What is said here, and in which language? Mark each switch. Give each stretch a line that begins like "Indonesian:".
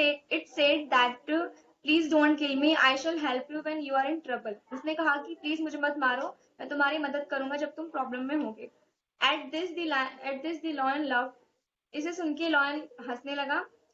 English: It said that please don't kill me. I shall help you when you are in trouble.
Hindi: उसने कहा कि please मुझे मत मारो, मैं तुम्हारी मदद करूंगा जब तुम प्रॉब्लम में होगे.
English: At this the lion laughed.
Hindi: इसे सुन के lion हंसने लगा.